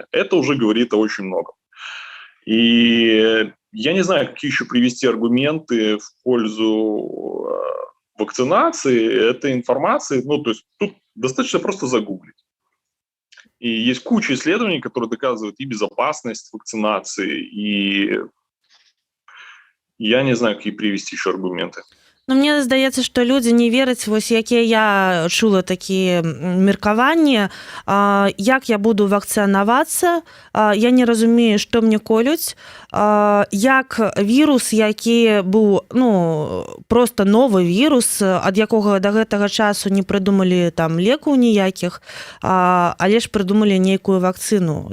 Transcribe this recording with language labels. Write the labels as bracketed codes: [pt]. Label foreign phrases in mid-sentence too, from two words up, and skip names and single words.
[ru] Это уже говорит о очень многом. И я не знаю, какие еще привести аргументы в пользу вакцинации, этой информации. Ну, то есть тут достаточно просто загуглить. И есть куча исследований, которые доказывают и безопасность вакцинации, и я не знаю, какие привести еще аргументы. [be] Ну, мне здаецца, што людзі не вераць, вось якія я чула такія меркаванні, як я буду вакцынавацца, я не разумею, што мне колюць, як вірус, які быў, ну, проста новы вірус, ад якога да гэтага часу не прыдумалі там лекаў ніякіх, але ж прыдумалі нейкую вакцыну.